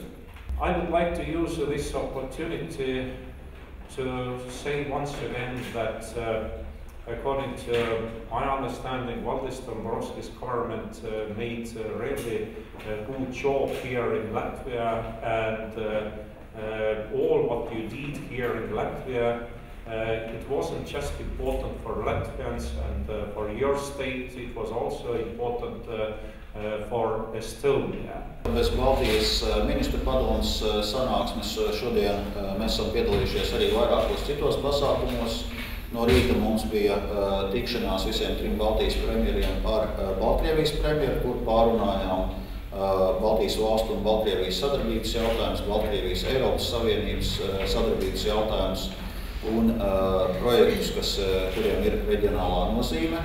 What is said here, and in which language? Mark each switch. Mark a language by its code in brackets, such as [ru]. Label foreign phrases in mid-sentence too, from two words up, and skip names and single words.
[en] I would like to use this opportunity to say once again that according to my understanding, Valdis Dombrovskis' government made a really good job here in Latvia, and all what you did here in Latvia, it wasn't just important for Latvians and for your state, it was also important for Estonia. [lv] Bez Baltijas ministru padomes sanāksmes šodien mēs esam piedalījušies arī vairākos citos pasākumos. No rīta mums bija tikšanās visiem trim Baltijas premjeriem ar Baltkrievijas premjeru, kur pārunājām Baltijas valstu un Baltkrievijas sadarbības jautājumus, Baltkrievijas Eiropas Savienības sadarbības jautājumus un projektus, kuriem ir reģionālā nozīme.